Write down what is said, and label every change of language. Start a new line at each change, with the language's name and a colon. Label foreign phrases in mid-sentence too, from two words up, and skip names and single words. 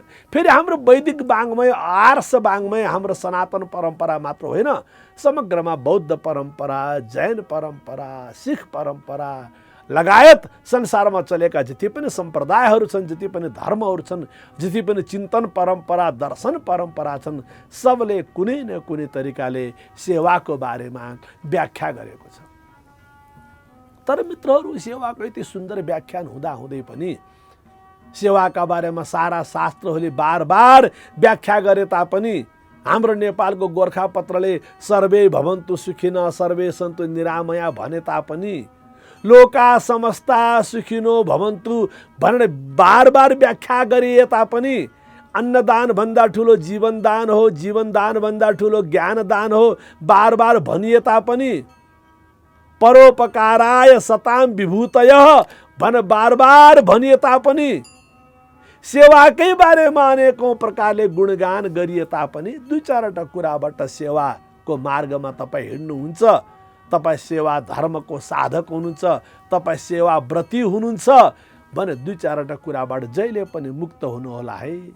Nepali: फेरि हाम्रो वैदिक वाङ्मय, आर्ष वाङ्मय, हाम्रो सनातन परम्परा मात्र होइन, समग्रमा बौद्ध परम्परा, जैन परम्परा, सिख परम्परा लगायत संसारमा चलेका जति पनि सम्प्रदायहरू छन्, जति पनि धर्महरू छन्, जति पनि चिन्तन परम्परा, दर्शन परम्परा छन्, सबले कुनै न कुनै तरिकाले सेवाको बारेमा व्याख्या गरेको छ। तर मित्रहरू, सेवाको यति सुन्दर व्याख्यान हुँदाहुँदै पनि सेवाका बारेमा सारा शास्त्रहरूले बार बार व्याख्या गरे तापनि हाम्रो नेपालको गोर्खापत्रले
Sanskrit: सर्वे भवन्तु सुखिनः सर्वे सन्तु निरामया
Nepali: भने तापनि
Sanskrit: लोका समस्ता सुखिनो भवन्तु
Nepali: भनेर बार बार व्याख्या गरिए तापनि अन्नदान भन्दा ठुलो जीवनदान हो, जीवनदान भन्दा ठुलो ज्ञानदान हो बार बार भनिए तापनि
Sanskrit: परोपकाराय सताम विभूतयः
Nepali: भन बार बार भनिए तापनि सेवाकै बारेमा अनेकौं प्रकारले गुणगान गरिए तापनि दुई चारवटा कुराबाट सेवाको मार्गमा तपाईँ हिँड्नुहुन्छ, तपाईँ सेवा धर्मको साधक हुनुहुन्छ, तपाईँ सेवा व्रती हुनुहुन्छ भने दुई चारवटा कुराबाट जहिले पनि मुक्त हुनुहोला है।